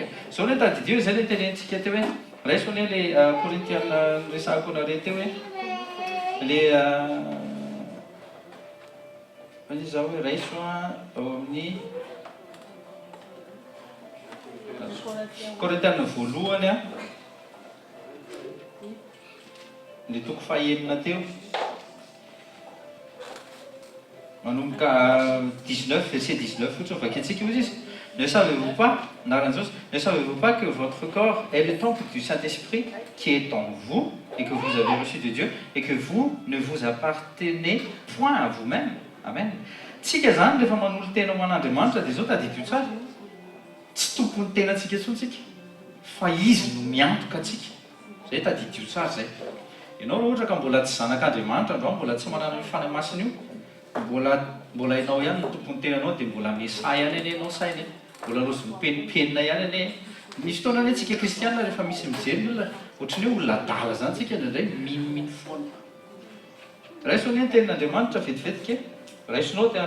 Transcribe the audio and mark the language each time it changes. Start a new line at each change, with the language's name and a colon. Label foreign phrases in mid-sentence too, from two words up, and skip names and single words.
Malagasy: Zao le tadidio izay le tenentsika teo hoe raiso ane le Korintiana resahako anareo teo hoe le zao hoe raiso ao amin'ny Korintiana voalohany le toko fahaenina teo manomboka 19 verset 19 fotsiny vakiantsika io izy.
French: Ne savez-vous pas, ne savez-vous pas que votre corps est le temple du Saint-Esprit qui est en vous et que vous avez reçu de Dieu et que vous ne vous appartenez point à vous-même.
Malagasy: Amen. Tsika zany rehefa manolo tena ho an'Andriamanitra dia zao tadidio tsara tsy tompony tenantsika tsontsika fa izy no miantoka atsika zay tadidio tsara zay. Ianao raha ohatra ka mbola tsy zanak'Andriamanitra androany mbola tsy manana ny fanahy masina io mbola mbola hainao ihany no tompony tenanao dia mbola mesay ihany ane anao sainy mbola rozy mipenipenina ihany ane misy fotoana ane tsika kristianina rehefa misy mijery ny olona ohatrany hoe olona dala zany tsika indraindray minomino foana raiso ny tenin'andriamanitra vetivetika raisinao tena